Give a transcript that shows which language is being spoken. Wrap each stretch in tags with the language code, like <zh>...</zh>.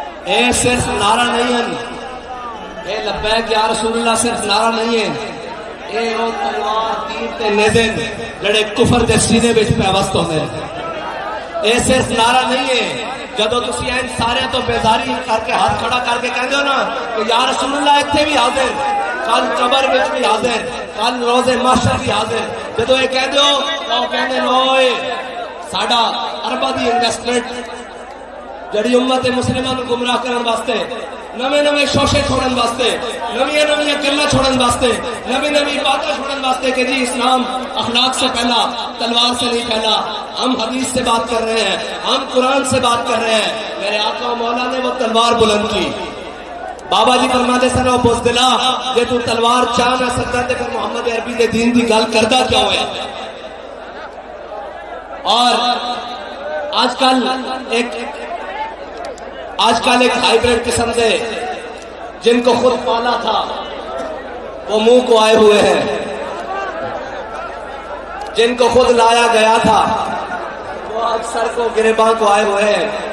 <pa>اے صرف نعرہ نہیں ہے, اے لبیک یا رسول اللہ صرف نعرہ نہیں ہے, اے او تلوار تیر تے نیزے جڑے کفر دے سینے وچ پیوست ہوندے نے. اے صرف نعرہ نہیں ہے جدو تسی این سارے تو بیزاری کر کے ہاتھ کھڑا کر کے کہندے ہو نا کہ یا رسول اللہ اتنے بھی حاضر, کل قبر وچ بھی حاضر, کل روز محشر بھی حاضر. جدو یہ کہندے ہو او کہندے نوئے ساڈا ارباں دی انویسٹمنٹ جڑی امت مسلمہ نو گمراہ کرن واسطے, نویں نویں شوشے چھوڑن واسطے, نویں نویں گلاں چھوڑن واسطے, نویں نویں باتیں چھوڑن واسطے کہ جی</pa> <ur>اسلام اخلاق سے پہلا, تلوار سے نہیں پہلا, ہم حدیث سے بات کر رہے ہیں,</ur> <pa>ہم قرآن سے بات کر رہے ہیں.</pa> <ur>میرے آقا و مولا نے وہ تلوار بلند کی.</ur> <pa>بابا جی فرماتے سن او بزدلا جے تو تلوار چاہ نہ سکتا تے پھر محمد عربی دے دین دی گل کردا کیا ہویا.</pa> <ur>اور آج کل ایک ہائیبریڈ قسم سے جن کو خود پالا تھا وہ منہ کو آئے ہوئے ہیں, جن کو خود لایا گیا تھا وہ آج سر کو گریباں کو آئے ہوئے ہیں.</ur>